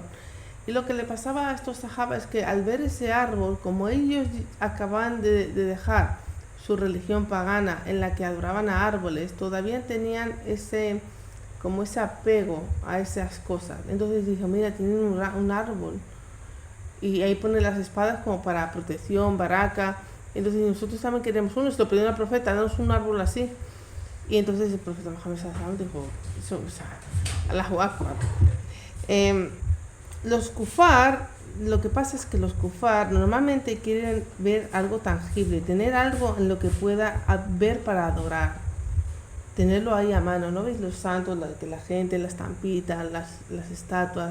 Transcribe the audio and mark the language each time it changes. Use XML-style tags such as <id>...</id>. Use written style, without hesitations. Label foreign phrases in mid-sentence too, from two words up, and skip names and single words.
<es>Y lo que le pasaba a estos sahabas es que al ver ese árbol, como ellos acaban de dejar su religión pagana en la que adoraban a árboles, todavía tenían ese apego a esas cosas. Entonces dijo: mira, tienen un árbol, y ahí ponen las espadas como para protección, baraka. Entonces nosotros también queremos uno. Se lo pidió al profeta: danos un árbol así. Y entonces el profeta Muhammad</es> <ar>صلى الله عليه وسلم</ar> <es>dijo: eso, o sea,</es> <ar>الله أكبر.</ar> <es>Los kufar, lo que pasa es que los kufar normalmente quieren ver algo tangible, tener algo en lo que pueda ver para adorar, tenerlo ahí a mano. ¿No veis los santos, que la gente, la estampita, las estatuas?</es>